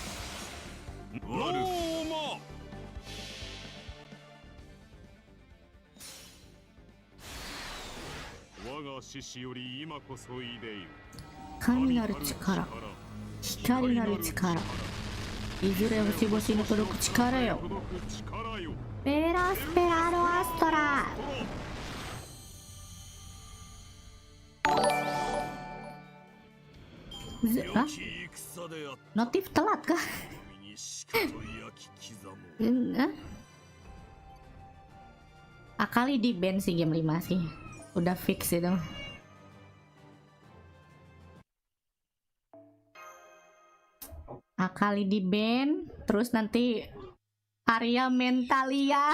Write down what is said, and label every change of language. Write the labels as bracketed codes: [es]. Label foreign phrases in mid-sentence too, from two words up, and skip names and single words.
[ja] ローマ我が獅子より今こそいでよ神なる力、光なる力、いずれ星々に届く力よ。 [id] ペラスペラロアストラ。Notif telat kah? Akali di ban sih game 5 sih. Udah fix itu. Akali di ban, terus nanti Arya Mentalia.